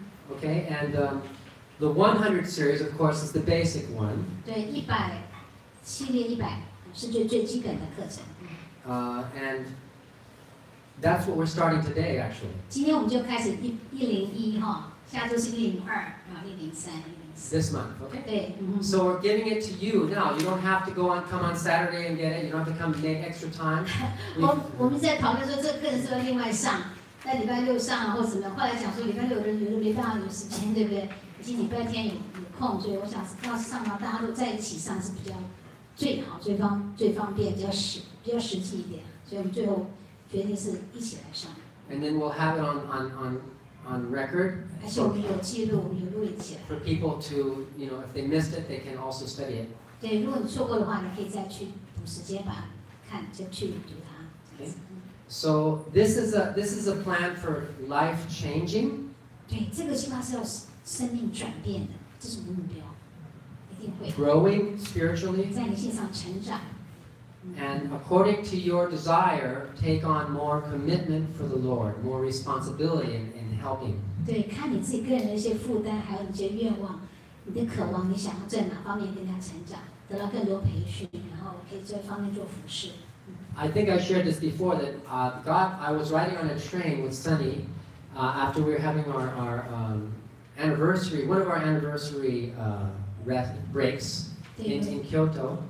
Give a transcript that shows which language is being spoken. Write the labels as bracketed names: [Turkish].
[English] Okay, and the 100 series, of course, is the basic one. [Chinese] 对，100系列100是最基本的课程。 [English] And that's what we're starting today, actually. [Chinese] 今天我们就开始101哈，下周是102，然后103。 [English] This month, okay? [Chinese] 对。 [English] So we're giving it to you now. You don't have to come on Saturday and get it. You don't have to come make extra time. [Chinese] 我们在讨论说这个课程是不是另外上，在礼拜6上啊，或者什么？后来想说礼拜6有人没办法有时间，对不对？今礼拜天有空，所以我想要上到大家都在一起上是比较最好、最方便、比较实际一点，所以我们最后决定是一起来上。 [English] And then we'll have it on record. [Chinese] 而且我们有记录，有录影起来。 [English] For people to, if they missed it, they can also study it. [Chinese] 对，如果你错过的话，你可以再去补时间把看，就去读它。 [English] So this is a plan for life changing. [Chinese] 对，这个计划是要生命转变的，这是我们的目标，一定会。 [English] Growing spiritually. [Chinese] 在灵性上成长。 [English] And according to your desire, take on more commitment for the Lord, more responsibility in helping. [Chinese] 对，看你自己个人的一些负担，还有你一些愿望，你的渴望，你想要在哪方面跟他成长，得到更多培训，然后可以这方面做服侍。 [English] I think I shared this before that I was riding on a train with Sunny after we were having our anniversary, one of our anniversary breaks in Kyoto.